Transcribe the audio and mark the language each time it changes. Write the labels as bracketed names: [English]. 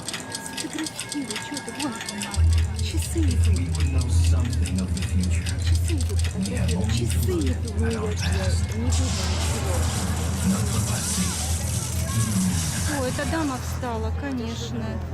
[Russian] Сфотографируй, что ты, вон, часы идут. [English] We would know something of the future. [Russian] Часы идут, фотографируй, часы идут. [English] At our past. [Russian] Не видно ничего. [French] Notre passé. [Russian] О, эта дама встала, конечно.